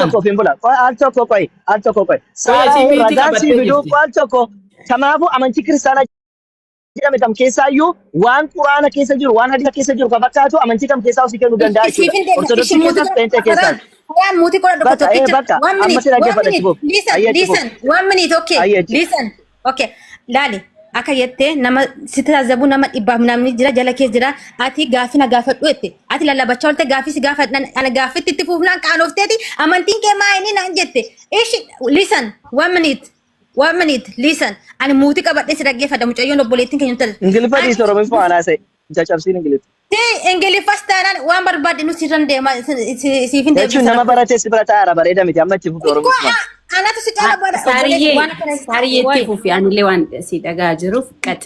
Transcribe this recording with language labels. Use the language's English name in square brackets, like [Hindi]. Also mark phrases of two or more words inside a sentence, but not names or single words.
[Oromo] Al tokko ofiin bula. Al tokko qoy. Ragaan sii fiduu al tokko. Kanaafuu amantii kiristaanaa jedhame kam keessaayyuu waan quraana keessa jiru waan hadiisa keessa jiru kan fakkaatu amantii kam keessaa osii kennuu danda'a jechuudha. Ortodoksii keessas peentee keessaa. Waan muutii qola dhokko tokkicha. [English] One minute, okay. Listen. [Oromo] Okay. Laali. Akka jettee nama sitti tajaajiluu nama dhibbaaf namni jira jala kee jira ati gaafina gaafadhu jette ati lallabachaa oolte gaaffii si gaafadhan ana gaaffitti itti fuufnaan qaanofteeti amantiin kee maa inni naan jette ishi [English] listen one minute listen [Oromo] ani muutii qabadhee si dhaggeeffadha mucayyoon obboleettiin keenya tajaajila. Ingiliffa dhiisoo Oromoo haasa'e. cabsiin ingilifa. Ingiliffastaan waan barbaade nu sirran deema siif hin Jechuun nama baratee si bira taa'aara bareeda miti amma itti fufi Oromoo. Anatu si caala bara. Saariyyee itti fufi anillee waan si dhagaa jiruuf qaxi.